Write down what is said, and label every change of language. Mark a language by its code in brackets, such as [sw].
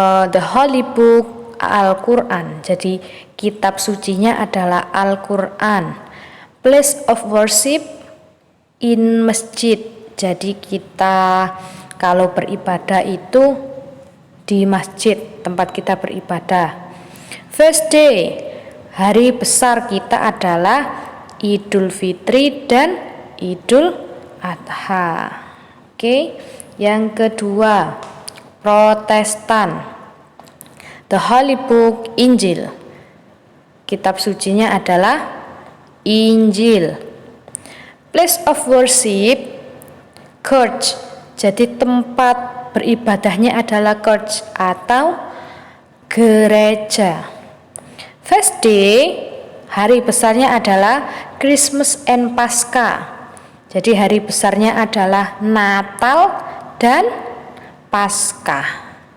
[en] The Holy Book [id] Al-Quran. Jadi kitab sucinya adalah Al-Quran. [en] Place of worship in masjid. [id] Jadi kita kalau beribadah itu di masjid, tempat kita beribadah. [en] First day, [id] hari besar kita adalah Idul Fitri dan Idul Adha. Oke. Yang kedua, Protestan. [en] The Holy Book [id] Injil. Kitab sucinya adalah Injil. [en] Place of worship church. [id] Jadi tempat beribadahnya adalah church atau gereja. [en] Feast day, [id] hari besarnya adalah [en] Christmas and Pascha. [id] Jadi hari besarnya adalah Natal dan Paskah.